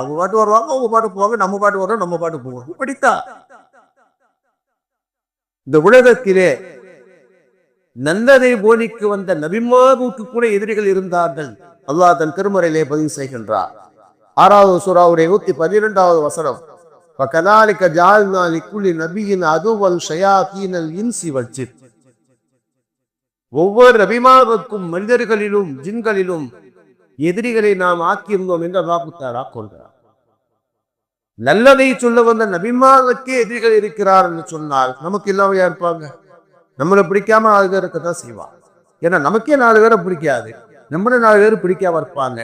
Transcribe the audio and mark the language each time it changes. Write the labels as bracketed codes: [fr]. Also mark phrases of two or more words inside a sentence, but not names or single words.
[ta] அவங்க பாட்டு வருவாங்க, அவங்க பாட்டு போவாங்க, நம்ம பாட்டு வரோம், நம்ம பாட்டு போவோம். இப்படித்தான் இந்த உலகத்திலே நல்லதை போதிக்கு வந்த நபிமாவுக்கு கூட எதிரிகள் இருந்தார்கள். அல்லாஹ் தன் திருமறையிலே பதிவு செய்கின்றார். 6வது சூராவுடைய 112வது வசனம், [ar] فَكَذَلِكَ جَعَلْنَا لِكُلِّ نَبِيٍّ عَدُوًّا شَيَاطِينَ الْإِنسِ وَالْجِنِّ. [ta] ஒவ்வொரு நபிமாவுக்கும் மனிதர்களிலும் ஜின்களிலும் எதிரிகளை நாம் ஆக்கியிருந்தோம் என்று அல்லாஹ் தஆலா கொண்டார். நல்லதை சொல்ல வந்த நபிமார்களுக்கே எதிரிகள் இருக்கிறார் என்று சொன்னால் நமக்கு இல்லாமையா இருப்பாங்க? நம்மளை பிடிக்காம 4 பேர் இருக்கத்தான் செய்வான். ஏன்னா நமக்கே 4 பேரை பிடிக்காது, நம்மள 4 பேர் பிடிக்காம இருப்பாங்க.